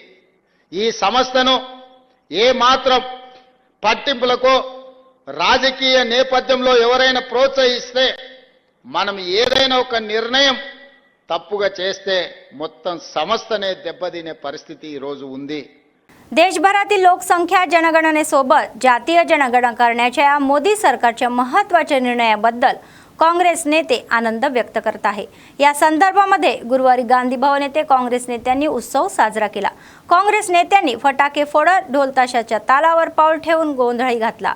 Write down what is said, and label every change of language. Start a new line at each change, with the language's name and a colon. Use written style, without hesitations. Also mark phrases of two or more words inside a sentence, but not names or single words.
Telugu: ఈ సంస్థను ఏ మాత్రం పట్టింపులకు రాజకీయ నేపథ్యంలో ఎవరైనా ప్రోత్సహిస్తే, మనం ఏదైనా ఒక నిర్ణయం తప్పుగా చేస్తే మొత్తం సంస్థనే దెబ్బతినే పరిస్థితి ఈ రోజు ఉంది।
Marathi: देशभरातील लोकसंख्या जनगणनेसोबत जातीय जनगणना करण्याच्या मोदी सरकारच्या महत्त्वाच्या निर्णयाबद्दल काँग्रेस नेते आनंद व्यक्त करत आहे। या संदर्भामध्ये गुरुवारी गांधी भवन येथे काँग्रेस नेत्यांनी उत्सव साजरा केला। काँग्रेस नेत्यांनी फटाके फोडत ढोलताशाच्या तालावर पाऊल ठेवून गोंधळही घातला।